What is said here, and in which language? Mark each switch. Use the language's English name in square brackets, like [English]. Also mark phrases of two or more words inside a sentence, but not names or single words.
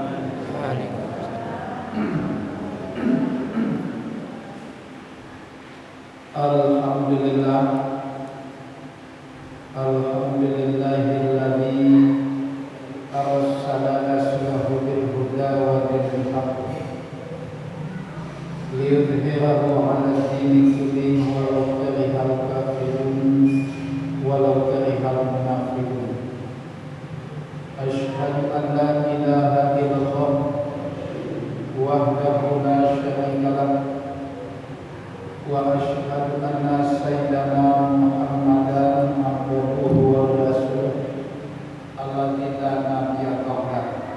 [Arabic] الحمد لله. الحمد لله الذي أرسل رسوله بالهدى ودين الحق ليظهره على الدين كله ولو كره الكافرون ولو كره المنافقون. أشهد أن لا إله إلا الله وحده لا شريك له وأشهد أن سيدنا محمدا عبده ورسوله الذي لا نبي بعده.